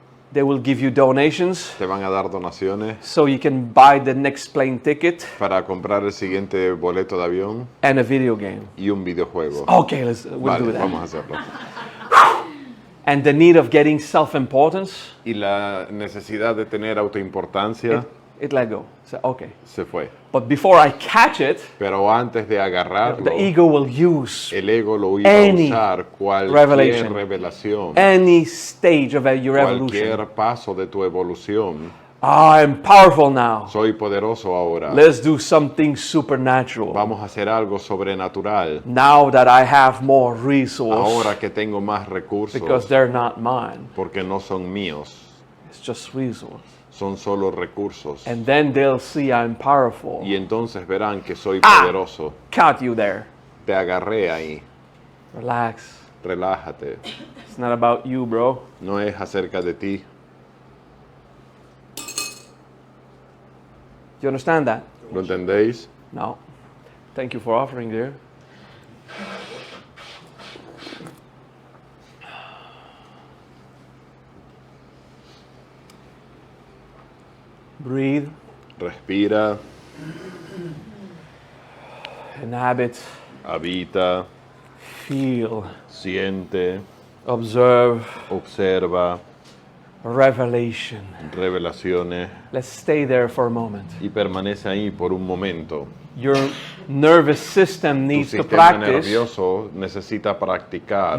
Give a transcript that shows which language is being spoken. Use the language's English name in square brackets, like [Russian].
[English] They will give you donations [Spanish] te van a dar donaciones [English] so you can buy the next plane ticket [Spanish] para comprar el siguiente boleto de avión [English] and a video game. [Spanish] y un videojuego. [English] Okay, we'll [Spanish] Vale, [English] do that. [Spanish] vamos a hacerlo. [English] And the need of getting self-importance, [Spanish] Y la necesidad de tener autoimportancia [English] it let go. So, okay. [Spanish] se fue. [English] But before I catch it, [Spanish] Pero antes de agarrarlo, [English] the ego will use [Spanish] el ego lo iba [English] any [Spanish] a usar cualquier [English] revelation, [Spanish] revelación, [English] any stage of your evolution. [Spanish] cualquier paso de tu evolución. [English] I'm powerful now. [Spanish] Soy poderoso ahora. [English] Let's do something supernatural. [Spanish] Vamos a hacer algo sobrenatural. [English] Now that I have more resources, [Spanish] Ahora que tengo más recursos, [English] because they're not mine, [Spanish] porque no son míos, [English] it's just resource. [Spanish] son solo recursos. [English] And then they'll see I'm powerful. [Spanish] Y entonces verán que soy poderoso. [English] Caught you there. [Spanish] Te agarré ahí. [English] Relax. [Spanish] Relájate. [English] It's not about you, bro. [Spanish] No es acerca de ti. [English] You understand that? [Spanish] ¿Lo entendéis? [English] No. Thank you for offering, dear. Breathe. [Spanish] Respira, [English] Inhabit. [Spanish] habita, [English] Feel. [Spanish] siente, [English] Observe. [Spanish] observa, [English] Revelation. [Spanish] revelaciones [English] Let's stay there for a moment. [Spanish] y permanece ahí por un momento. [English] Your nervous system [Spanish] Tu [English] needs to [Spanish] sistema [English] practice. [Spanish] nervioso necesita practicar.